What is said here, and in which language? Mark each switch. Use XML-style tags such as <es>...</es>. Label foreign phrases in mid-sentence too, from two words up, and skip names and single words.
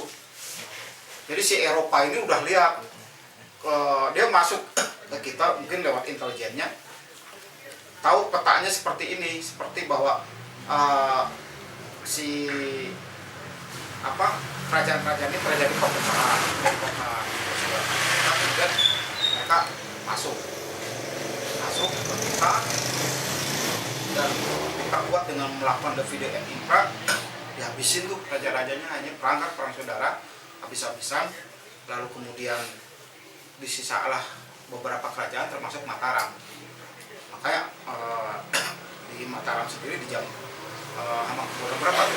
<id>Jadi si Eropa ini udah lihat, dia masuk ke kita mungkin lewat intelijennya, tahu petanya seperti ini, seperti bahwa kerajaan-kerajaan ini terjadi perpecahan. Kemudian mereka masuk ke kita, dan kita buat dengan melakukan</id> <la>divide and impera,</la> <id>dihabisin tuh raja-rajanya, hanya perang saudara, habis-habisan. Lalu kemudian disisalah beberapa kerajaan termasuk Mataram. Makanya di Mataram sendiri di jam berapa tuh?</id>